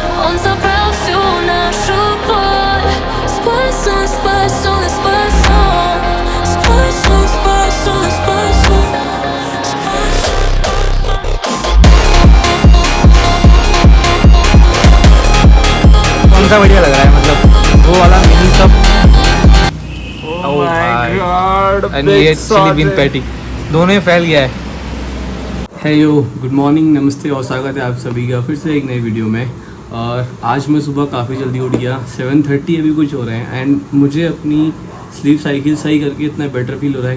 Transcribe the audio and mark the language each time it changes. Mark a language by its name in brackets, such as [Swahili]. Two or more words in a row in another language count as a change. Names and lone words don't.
[Russian] Он забрал всю нашу боль. Спой сон, спой сон, спой сон. Спой сон, спой сон, спой сон. Спой сон. [Hindi] कौन सा बढ़िया लग रहा है, मतलब वो वाला मिनी सब? [English] Oh my god, [Hindi] एंड ये [English] chili bean patty [Hindi] दोनों ही फैल गया है। [English] hey yo, good morning, [Hindi] नमस्ते और स्वागत है आप सभी का फिर से एक नई वीडियो में। और आज मैं सुबह काफ़ी जल्दी उठ गया, 7:30 अभी कुछ हो रहे हैं एंड मुझे अपनी [English] sleep cycle [Hindi] सही करके इतना [English] better feel [Hindi] हो रहा है।